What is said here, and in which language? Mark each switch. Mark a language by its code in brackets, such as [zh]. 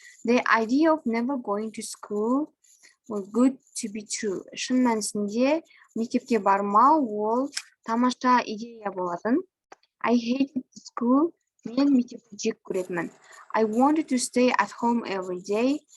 [en] The idea of never going to school was good to be true. [kk] Шын мәнісінде мектепке бармау ол тамаша идея болатын. [en] I hated school. [kk] Мен мектепті жек көретінмін. [en] I wanted to stay at home every day.